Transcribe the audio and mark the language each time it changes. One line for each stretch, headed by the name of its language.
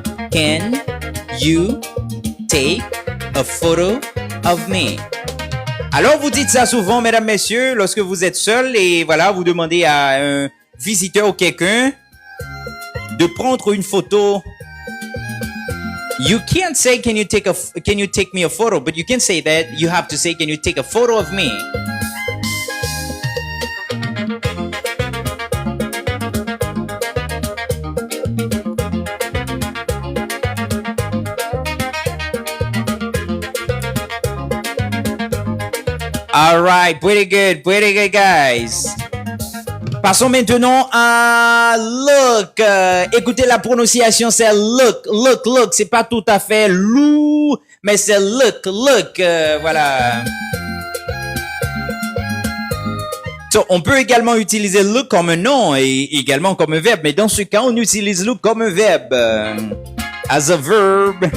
English: Can you take a photo of me?
French: Alors, vous dites ça souvent, mesdames, messieurs, lorsque vous êtes seul et voilà, vous demandez à un visiteur ou quelqu'un de prendre une photo.
English: You can't say, can you take me a photo? But you can say that. You have to say, can you take a photo of me? All right, pretty good, guys.
French: Passons maintenant à look. Écoutez la prononciation, c'est look. C'est pas tout à fait lou, mais c'est look. Voilà. So, on peut également utiliser look comme un nom et également comme un verbe, mais dans ce cas, on utilise look comme un verbe.
English: As a verb.